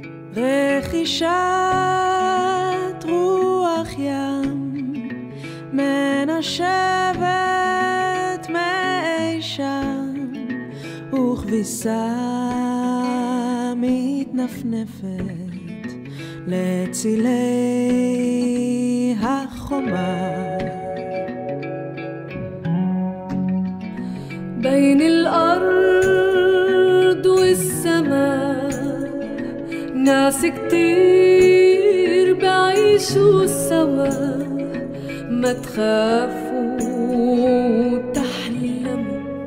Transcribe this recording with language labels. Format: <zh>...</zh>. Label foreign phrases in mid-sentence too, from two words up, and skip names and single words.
<he>רכישת רוח ים מנשבת מאי שם וכביסה מתנפנפת לצילי החומה</he> <ar>بين الأرض والسماء ناس كتير بعيشوا سوا ما تخافوا تحلموا</ar>